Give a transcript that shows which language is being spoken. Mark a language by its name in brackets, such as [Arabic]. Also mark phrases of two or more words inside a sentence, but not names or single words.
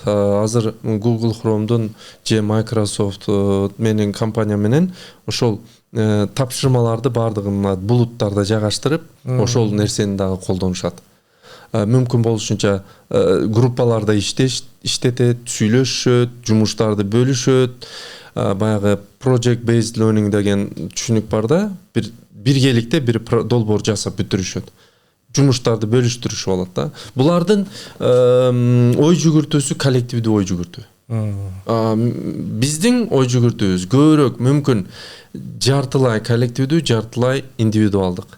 [Kyrgyz] Азыр Google Chrome'дун же Microsoft менен компания менен ошол тапшырмаларды бардыгын булуттарда жайгаштырып, ошол нерсени дагы колдонушат. Мүмкүн болушунча группаларда иштетет, сүйлөшөт, жумуштарды бөлүшөт. Баягы [English] project based learning [Kyrgyz] деген түшүнүк бар да, биргеликте бир долбоор жасап бүтүрүшөт. Жумуштарды бөлүштүрүшүп алат да. Булардын ой жүгүртүүсү коллективдүү ой жүгүртүү. Биздин ой жүгүртүүбүз көбүрөөк мүмкүн жартылай коллективдүү, жартылай индивидуалдык.